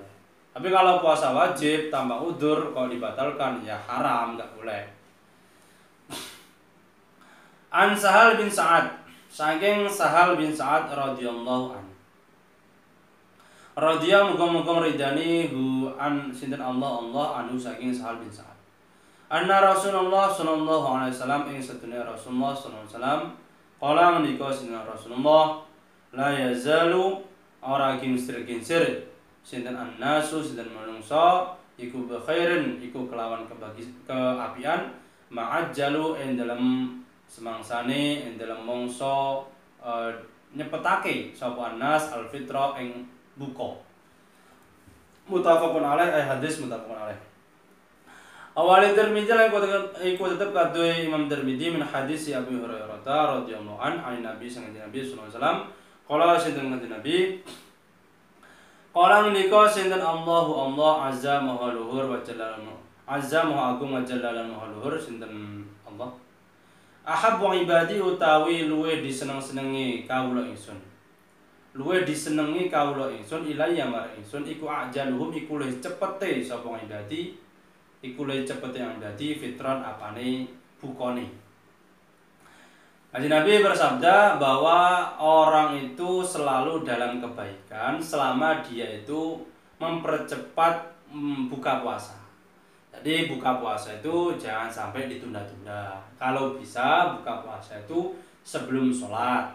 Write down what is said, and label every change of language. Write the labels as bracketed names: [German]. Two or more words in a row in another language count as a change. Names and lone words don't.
[Indonesian] Tapi kalau puasa wajib tanpa udzur kalau dibatalkan ya haram, enggak boleh. [Javanese] An Sahal bin Sa'ad, saking Sahal bin Sa'ad [Arabic] رضي الله عنه. [Javanese] Radhiyallahu muga-muga ridani hu an sinten Allah anhu saking Sahal bin Sa'ad. [Arabic] أن رسول الله صلى الله عليه وسلم [Javanese] ing sedune Rasulullah [Arabic] صلى الله عليه وسلم [Javanese] qala ngendika sinten Rasulullah [Arabic] لا يزال [Javanese] ora ginsir-ginsir sinten annasu sinten manungsa iku bikhairin iku kelawan keapian ma'ajjalu ing dalem semangsane ing dalem mangsa nyepetake sapa [Arabic] الناس الفطر [Javanese] ing buka. [Arabic] متفق عليه حديث متفق عليه. [Javanese] Awal Tirmidzi lan iku tetep kadue Imam Tirmidzi min hadis Abu Hurairah [Arabic] رضي الله عن النبي صلى الله عليه وسلم [Javanese] qala sinten Nabi qala ngendika sinten Allah azza maha luhur [Arabic] وجل عز [Javanese] maha agung wa jalla maha luhur sinten Allah [Arabic] أحب عبادي [Javanese] utawi luwe diseneng-senengi kawula ingsun. Luwe disenengi kawula ingsun ilayya marang ingsun iku ajaluhum iku luwih cepete sapa ibadi iku luwih cepete yang dadi fitron apane bukane. [Indonesian] Kanjeng Nabi bersabda bahwa orang itu selalu dalam kebaikan selama dia itu mempercepat buka puasa. Jadi buka puasa itu jangan sampai ditunda-tunda. Kalau bisa buka puasa itu sebelum sholat.